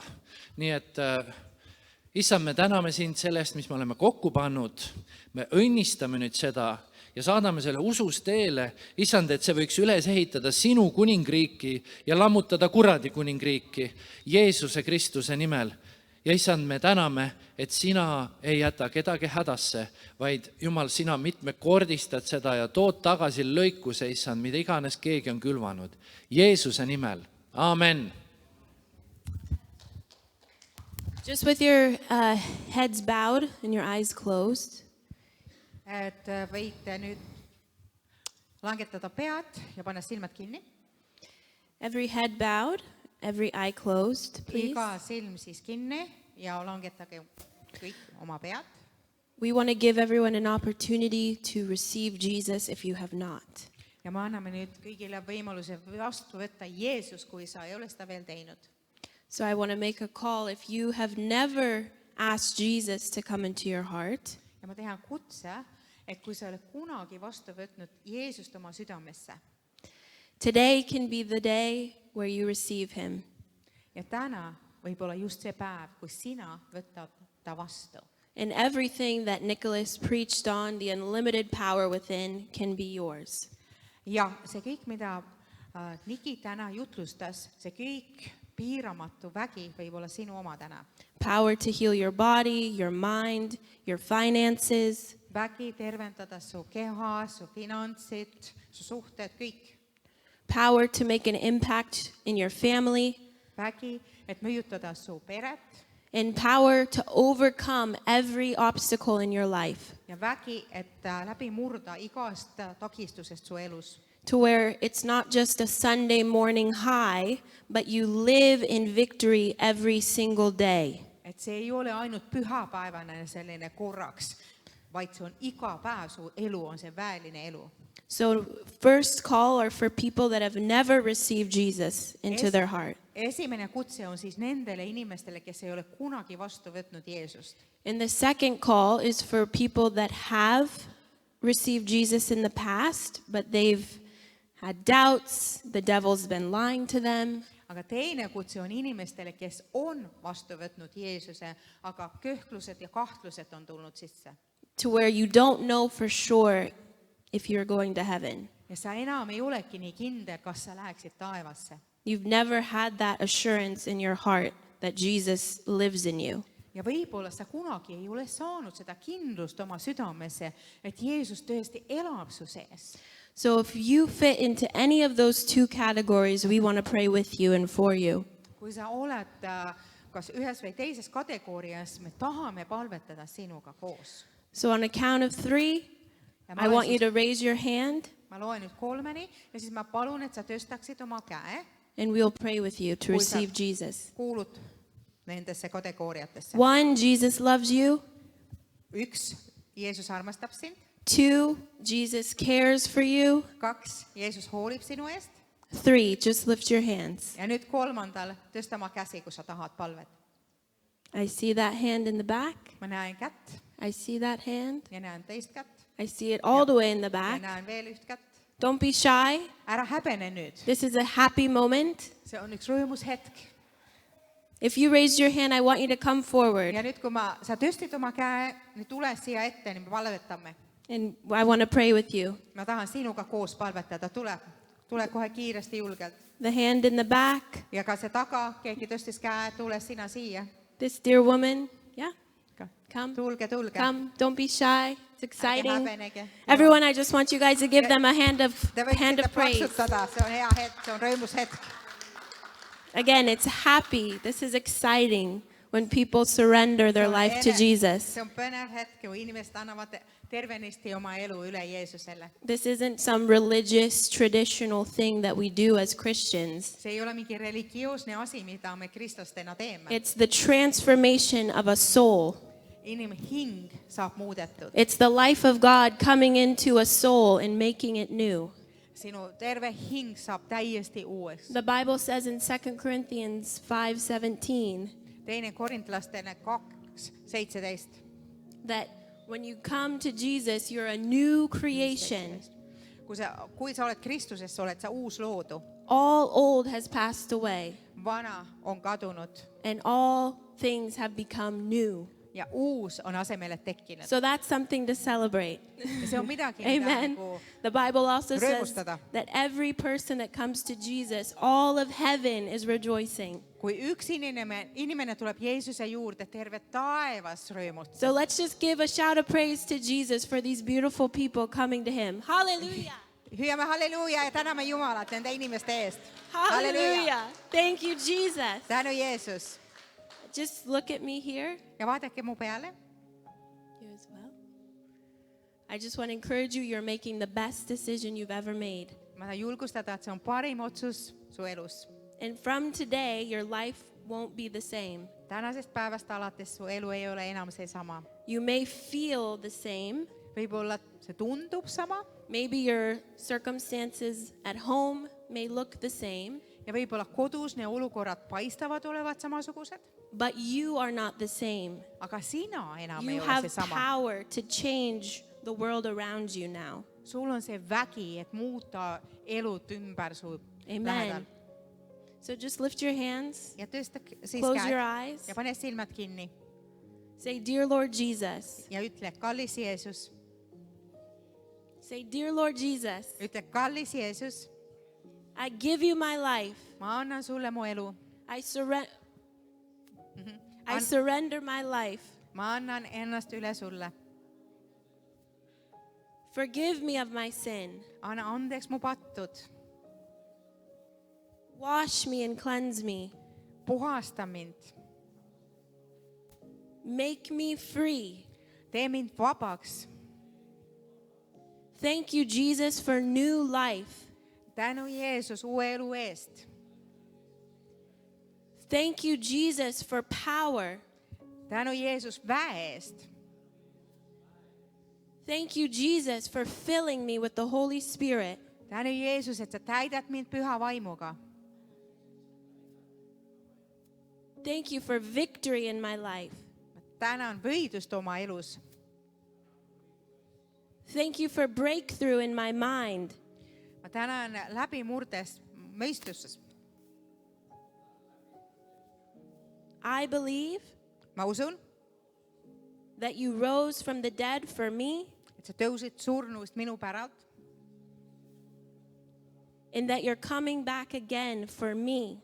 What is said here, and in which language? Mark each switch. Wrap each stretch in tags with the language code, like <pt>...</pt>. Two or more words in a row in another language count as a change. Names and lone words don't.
<et>Nii et issand, me täname sind sellest, mis me oleme kokku pannud, me õnnistame nüüd seda ja saadame selle usus teele, issand, et see võiks üles ehitada sinu kuningriiki ja lammutada kuradi kuningriiki Jeesuse Kristuse nimel. Ja issand, me täname, et sina ei jäta kedagi hädasse, vaid Jumal, sina mitmekordistad seda ja tood tagasi lõikuse, issand, mida iganes keegi on külvanud. Jeesuse nimel. Amen.</et> <en>Just with your heads bowed and your eyes closed.</en> <et>Et võite nüüd langetada pead ja panna silmad kinni.</et> <en>Every head bowed, every eye closed, please.</en> <et>Iga silm siis kinni ja langetage kõik oma pead.</et> <en>We want to give everyone an opportunity to receive Jesus if you have not.</en> <et>Ja me anname nüüd kõigile võimaluse vastu võtta Jeesus, kui sa ei ole seda veel teinud.</et> <en>So I want to make a call if you have never asked Jesus to come into your heart.</en> <et>Ja ma tehan kutse, et kui sa ei ole kunagi vastu võtnud Jeesust oma südamesse</et> <en>today can be the day where you receive him.</en> <et>ja täna võib olla just see päev, kus sina võtad ta vastu.</et> <en>And everything that Nicholas preached on, the unlimited power within, can be yours.</en> <et>Ja see kõik, mida Niki täna jutlustas, see kõik piiramatu vägi võib olla sinu oma täna.</et> <en>Power to heal your body, your mind, your finances.</en> <et>Vägi tervendada su keha, su finantsid, su suhted, kõik.</et> <en>Power to make an impact in your family.</en> <et>Vägi, et mõjutada su peret.</et> <en>And power to overcome every obstacle in your life.</en> <et>Ja vägi, et läbi murda igast takistusest su elus.</et> <en>To where it's not just a Sunday morning high, but you live in victory every single day.</en> <et>Et see ei ole ainult pühapäevane selline korraks, vaid see on iga päev, su elu on see väeline elu.</et> <en>So first call are for people that have never received Jesus into their heart.</en> <et>Esimene kutse on siis nendele inimestele, kes ei ole kunagi vastu võtnud Jeesust.</et> <en>And the second call is for people that have received Jesus in the past, but they've had doubts, the devil's been lying to them.</en> <et>Aga teine kutse on inimestele, kes on vastu võtnud Jeesuse, aga kõhklused ja kahtlused on tulnud sisse.</et> <en>To where you don't know for sure if you're going to heaven.</en> <et>Ja sa enam ei olegi nii kindel, kas sa läheksid taevasse.</et> <en>You've never had that assurance in your heart that Jesus lives in you.</en> <et>Ja võib-olla sa kunagi ei ole saanud seda kindlust oma südamesse, et Jeesus tõesti elab su sees.</et> <en>So if you fit into any of those two categories, we want to pray with you and for you.</en> <et>Kui sa oled kas ühes või teises kategoorias, me tahame palvetada sinuga koos.</et> <en>So on a count of 3, I want you to raise your hand.</en> <et>Ma loen nüüd 3-ni ja siis ma palun, et sa tõstaksid oma käe.</et> <en>And we'll pray with you to receive Jesus.</en> <et>Kuulud nendesse kategooriatesse.</et> <en>1, Jesus loves you.</en> <et>1, Jeesus armastab sind.</et> <en>2, Jesus cares for you.</en> <et>2, Jeesus hoolib sinu eest.</et> <en>3, just lift your hands.</en> <et>Ja nüüd 3. tõsta oma käsi, kui sa tahad palvet.</et> <en>I see that hand in the back.</en> <et>Ma näen kätt</et> <en>I see that hand.</en> <et>ja näen teist kätt</et> <en>I see it all the way in the</en> <et>ja</et> <en>back.</en> <et>näen veel üht kätt.</et> <en>Don't be shy.</en> <et>Ära häbene nüüd.</et> <en>This is a happy moment.</en> <et>See on üks rõõmus hetk.</et> <en>If you raised your hand, I want you to come forward.</en> <et>Ja nüüd, kui sa tõstid oma käe, nüüd tule siia ette, nii me palvetame.</et> <en>And I want to pray with you.</en> <et>Ma tahan sinuga koos palvetada. Tule kohe kiiresti julgelt.</et> <en>The hand in the back.</en> <et>Ja ka see taga, keegi tõstis käe, tule sina siia.</et> <en>This dear woman. Yeah. Come.</en> <et>Tulge.</et> <en>Come. Don't be shy. It's exciting.</en> <et>häbenege.</et> <en>Everyone, I just want you guys to give them a hand of</en> <et>Te võite</et> <en>praise.</en> <et>plaksutada, see on hea hetk, see on rõõmus hetk.</et> <en>Again, it's happy. This is exciting when people surrender their life to Jesus.</en> <et>See on põnev hetk, kui inimesed annavad tervenisti oma elu üle Jeesusele.</et> <en>This isn't some religious, traditional thing that we do as Christians.</en> <et>See ei ole mingi religioosne asi, mida me kristlastena teeme.</et> <en>It's the transformation of a soul.</en> <et>Hing saab muudetud.</et> <en>It's the life of God coming into a soul and making it new.</en> <et>Sinu terve hing saab täiesti uueks.</et> <en>The Bible says in 2 Corinthians 5:17</en> <et>Teine Korintlastele 2:17</et> <en>that when you come to Jesus, you're a new creation.</en> <et>Kui sa oled Kristuses, oled sa uus loodu.</et> <en>All old has passed away,</en> <et>Vana on kadunud</et> <en>and all things have become new.</en> <et>ja uus on asemele tekkinud.</et> <en>So that's something to celebrate.</en> <et>Ja see on midagi,</et> <en>Amen.</en> <et>mida</et> <en>The Bible also says</en> <et>rõõmustada.</et> <en>that every person that comes to Jesus, all of heaven is rejoicing.</en> <et>Kui üks inimene tuleb Jeesuse juurde, terve taevas rõõmustab.</et> <en>So let's just give a shout of praise to Jesus for these beautiful people coming to him. Hallelujah.</en> <et>Hüüame halleluuja ja täname Jumalat nende inimeste eest.</et> <en>Hallelujah. Thank you, Jesus.</en> <et>Tänu Jeesus.</et> <en>Just look at me here.</en> <et>Ja vaadake mu peale.</et> <en>You as well. I just want to encourage you, you're making the best decision you've ever made.</en> <et>Ma tahan julgustada, et see on parim otsus su elus.</et> <en>And from today, your life won't be the same.</en> <et>Tänasest päevast alates su elu ei ole enam seesama.</et> <en>You may feel the same.</en> <et>Võib-olla see tundub sama</et> <en>Maybe your circumstances at home may look the same,</en> <et>ja võib-olla kodus need olukorrad paistavad olevat samasugused,</et> <en>but you are not the same.</en> <et>aga sina enam</et> <en>You</en> <et>ei ole</et> <en>have</en> <et>seesama.</et> <en>power to change the world around you now.</en> <et>sul on see vägi, et muuta elud ümber su</et> <en>Amen.</en> <et>lähedal.</et> <en>So just lift your hands,</en> <et>Ja tõsta siis</et> <en>close your</en> <et>käed</et> <en>eyes,</en> <et>ja pane silmad kinni</et> <en>say, Dear Lord Jesus.</en> <et>ja ütle, kallis Jeesus,</et> <en>Say, Dear Lord Jesus,</en> <et>ütle, kallis Jeesus,</et> <en>I give you my life.</en> <et>ma annan sulle mu elu,</et> <en>I surrender. I</en> <et>An-</et> <en>surrender my life.</en> <et>ma annan ennast üle sulle.</et> <en>Forgive me of my sin.</en> <et>Anna andeks mu pattud,</et> <en>Wash me and cleanse me.</en> <et>puhasta mind,</et> <en>Make me free.</en> <et>tee mind vabaks.</et> <en>Thank you, Jesus, for new life.</en> <et>tänu Jeesus uue elu eest.</et> <en>Thank you, Jesus, for power.</en> <et>tänu Jeesus väe eest.</et> <en>Thank you, Jesus, for filling me with the Holy Spirit.</en> <et>tänu Jeesus, et sa täidad mind püha vaimuga.</et> <en>Thank you for victory in my life.</en> <et>ma tänan võidust oma elus.</et> <en>Thank you for breakthrough in my mind.</en> <et>ma tänan läbimurdest mõistuses.</et> <en>I believe</en> <et>ma usun,</et> <en>that you rose from the dead for me</en> <et>et sa tõusid surnust minu päralt</et> <en>and that you're coming back again for me.</en>